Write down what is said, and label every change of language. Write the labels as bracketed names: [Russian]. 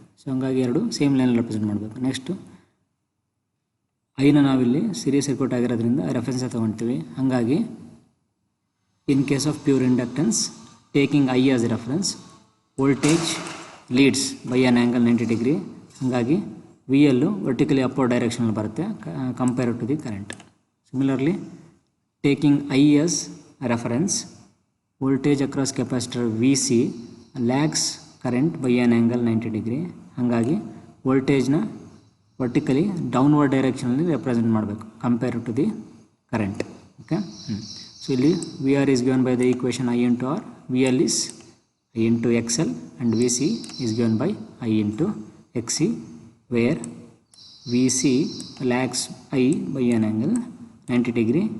[Kannada] So ಹಂಗಾಗಿ ಎರಡು same ಲೈನಲ್ಲಿ ರೆಪ್ರೆಸೆಂಟ್ ಮಾಡಬೇಕು. ನೆಕ್ಸ್ಟು ಐನ ನಾವಿಲ್ಲಿ ಸೀರೀಸ್ ಸರ್ಕ್ಯೂಟ್ ಆಗಿರೋದ್ರಿಂದ ರೆಫರೆನ್ಸ್ ತೊಗೊಳ್ತೀವಿ. [English] ಹಾಗಾಗಿ in case of pure inductance taking I as reference, voltage leads by an angle 90 degree. [Kannada] ಹಾಗಾಗಿ ವಿ ಎಲ್ಲು ವರ್ಟಿಕಲಿ ಅಪ್ವರ್ಡ್ ಡೈರೆಕ್ಷನಲ್ಲಿ ಬರುತ್ತೆ [English] Compare to the current. Similarly, taking I as a reference, voltage across capacitor VC lags current by an angle 90 degree. [Kannada] ಹಾಗಾಗಿ ವೋಲ್ಟೇಜ್ನ vertically downward ಡೈರೆಕ್ಷನಲ್ಲಿ represent ಮಾಡಬೇಕು [English] Compare to the current. Okay, so ಇಲ್ಲಿ V R is given by the equation I into R, V L is I into X L and V C is given by I into X C, where V C lags I by an angle 90 degree.